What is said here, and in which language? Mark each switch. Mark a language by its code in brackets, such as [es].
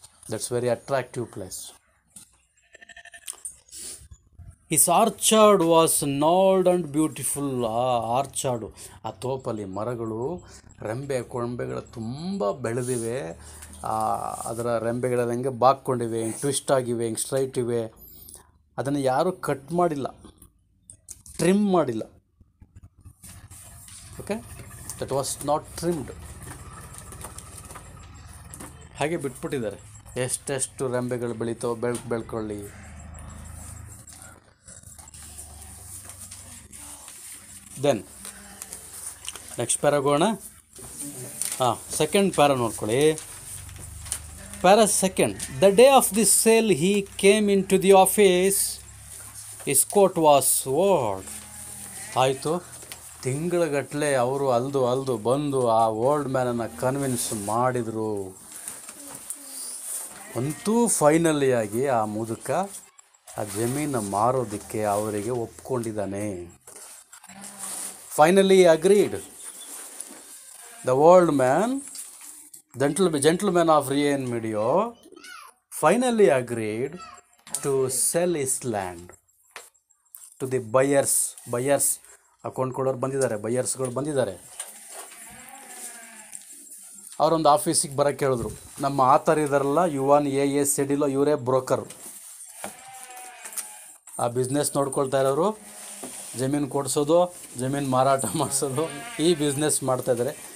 [en] That's very attractive place. His orchard was gnarled and beautiful. [kn] ಆ ಆರ್ಚಾರ್ಡು, ಆ ತೋಪಲ್ಲಿ ಮರಗಳು, ಕೊಂಬೆಗಳು ತುಂಬ ಬೆಳೆದಿವೆ. ಅದರ ರೆಂಬೆಗಳೆಲ್ಲ ಹೆಂಗೆ ಬಾಕ್ಕೊಂಡಿವೆ, ಹಿಂಗೆ ಟ್ವಿಸ್ಟ್ ಆಗಿವೆ, ಹಿಂಗೆ ಸ್ಟ್ರೈಟ್ ಇವೆ. ಅದನ್ನು ಯಾರೂ ಕಟ್ ಮಾಡಿಲ್ಲ, ಟ್ರಿಮ್ ಮಾಡಿಲ್ಲ. [en] Okay, that was not trimmed. [kn] ಹಾಗೆ ಬಿಟ್ಬಿಟ್ಟಿದ್ದಾರೆ. ಎಷ್ಟೆಷ್ಟು ರೆಂಬೆಗಳು ಬೆಳೀತಾವೆ, ಬೆಳ್ಕೊಳ್ಳಿ. [en] then next [kn] ಪ್ಯಾರಾಗೋಣ. ಸೆಕೆಂಡ್ ಪ್ಯಾರಾ ನೋಡ್ಕೊಳ್ಳಿ. [en] Para second, the day of the sale he came into the office, his coat was old. [kn] ಆಯಿತು, ತಿಂಗಳಗಟ್ಟಲೆ ಅವರು ಅಲ್ದು ಬಂದು ಆ ಓಲ್ಡ್ ಮ್ಯಾನನ್ನು ಕನ್ವಿನ್ಸ್ ಮಾಡಿದರು. ಅಂತೂ ಫೈನಲಿ ಆಗಿ ಆ ಮುದುಕ ಆ ಜಮೀನು ಮಾರೋದಕ್ಕೆ ಅವರಿಗೆ ಒಪ್ಕೊಂಡಿದ್ದಾನೆ. [en] Finally agreed. The old man, gentleman of Rien Medio, finally agreed to sell his land to the buyers. [kn] Account ಕೊಡೋರು ಬಂದಿದ್ದಾರೆ, ಬೈಯರ್ಸ್ಗಳು ಬಂದಿದ್ದಾರೆ. ಅವರೊಂದು ಆಫೀಸಿಗೆ ಬರೋಕ್ಕೆ ಹೇಳಿದ್ರು. ನಮ್ಮ ಆತರ್ ಇದಾರಲ್ಲ, ಯುವನ್ AS ಸಿಡಿಲೋ, ಇವರೇ ಬ್ರೋಕರ್. ಆ ಬಿಸ್ನೆಸ್ ನೋಡ್ಕೊಳ್ತಾ ಇರೋರು, ಜಮೀನು ಕೊಡಿಸೋದು, ಜಮೀನು ಮಾರಾಟ ಮಾಡಿಸೋದು, ಈ ಬಿಸ್ನೆಸ್ ಮಾಡ್ತಾಯಿದ್ದಾರೆ.